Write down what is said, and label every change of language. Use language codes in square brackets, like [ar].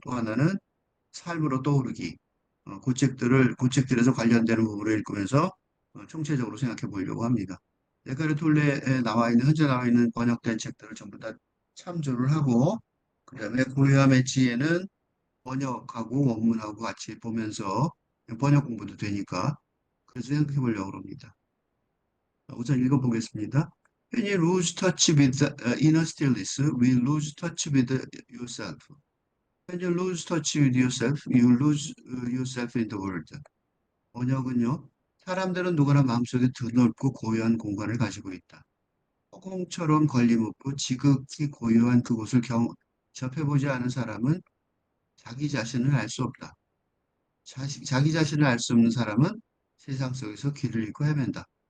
[ko] 또 하나는 삶으로 떠오르기. 그 책들에서 관련되는 부분을 읽으면서 총체적으로 생각해 보려고 합니다. 에카르 톨레에 현재 나와 있는 번역된 책들을 전부 다 참조를 하고, 그 다음에 고요함의 지혜는 번역하고 원문하고 같이 보면서 번역 공부도 되니까, 그래서 생각해 보려고 합니다. 우선 읽어보겠습니다. [en] When you lose touch with the inner stillness, we lose touch with yourself. When you lose touch with yourself, you lose yourself in the world. [ko] 번역은요, 사람들은 누구나 마음속에 드넓고 고요한 공간을 가지고 있다. 허공처럼 걸림없고 지극히 고요한 그곳을 접해보지 않은 사람은 자기 자신을 알 수 없다. 자기 자신을 알 수 없는 사람은 세상 속에서 길을 잃고 헤맨다.